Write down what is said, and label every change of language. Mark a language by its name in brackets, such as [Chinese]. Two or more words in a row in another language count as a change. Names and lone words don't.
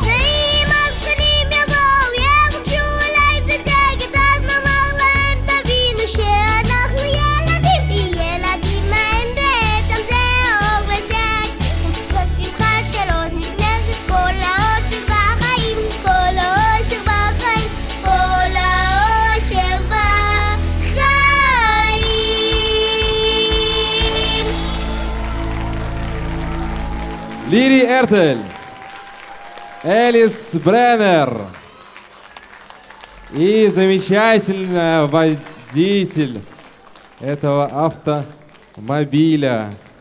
[Hebrew] ואם הזקנים יבואו יבקשו אולי קצת שקט, אז נאמר להם תבינו שאנחנו ילדים. ילדים מה הם בעצם, זה אור וזה הקסם, זו שמחה של עוד נגמרת כל האושר בחיים, כל האושר בחיים, כל האושר בחיים. [Russian] Лири Эртель, Элис Бреннер и замечательный водитель этого автомобиля.